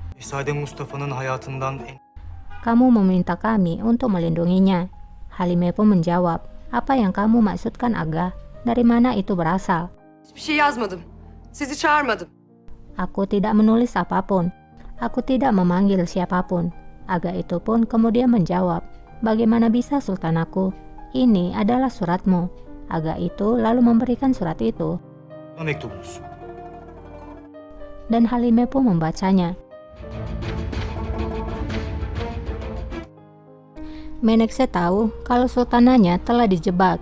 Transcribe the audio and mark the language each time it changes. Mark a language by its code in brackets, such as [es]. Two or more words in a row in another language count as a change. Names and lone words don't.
[tr] Sade Mustafa'nın hayatından [id] Kamu meminta kami untuk melindunginya. Halime pun menjawab, apa yang kamu maksudkan Aga? Dari mana itu berasal? [tr] Hiçbir şey yazmadım. Sizi çağırmadım. [id] Aku tidak menulis apapun. Aku tidak memanggil siapapun. Aga itu pun kemudian menjawab, bagaimana bisa sultanaku? Ini adalah suratmu. Aga itu lalu memberikan surat itu. [tr] mektubunuz. [id] Dan Halime pun membacanya. Menekse tahu kalau sultananya telah dijebak.